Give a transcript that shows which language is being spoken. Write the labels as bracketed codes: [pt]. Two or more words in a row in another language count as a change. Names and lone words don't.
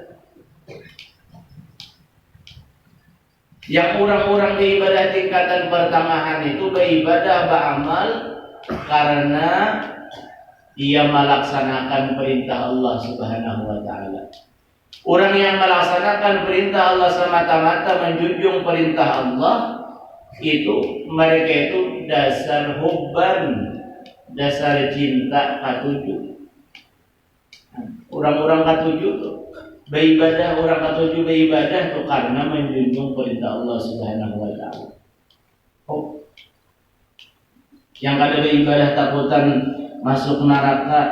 [id] Yang orang-orang beribadah tingkatan pertengahan itu beribadah, beramal karena dia melaksanakan perintah Allah [ar] سبحانه وتعالى. [id] Orang yang melaksanakan perintah Allah semata-mata, menjunjung perintah Allah, itu mereka itu dasar hubban, [bjn] dasar cinta katuju. Orang-orang katuju tuh beribadah, orang katuju beribadah tuh karena menjunjung perintah Allah [ar] سبحانه وتعالى. Oh. [bjn] Yang kada beribadah takutan masuk neraka.